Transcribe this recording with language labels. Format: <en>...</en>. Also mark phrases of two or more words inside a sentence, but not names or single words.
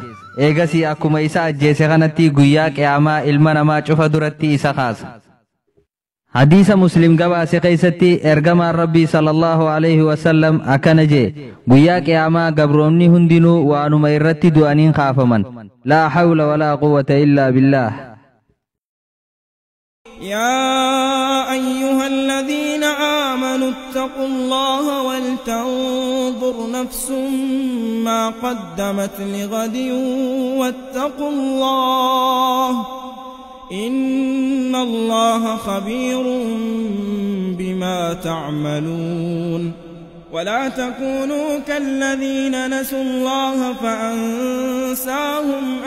<om>Eegasii akkuma isa ajjeese kanatti guyyaa qiyaamaa ilma namaa cufa duratti isa kaasa. Hadiisa Muslim gabaase keessatti ergamaan Rabbii</om> <ar>صلى الله عليه وسلم</ar> <om>akkana jee. Guyyaa qiyaamaa gabroonni hundinuu waanuma irratti du'aniin kaafaman.</om> <ar>لا حول ولا قوة إلا بالله. يا أيها الذين آمنوا اتقوا الله ولتنظر نفس ما قدمت لغد واتقوا الله إن الله خبير بما تعملون ولا تكونوا كالذين نسوا الله فأنساهم</ar>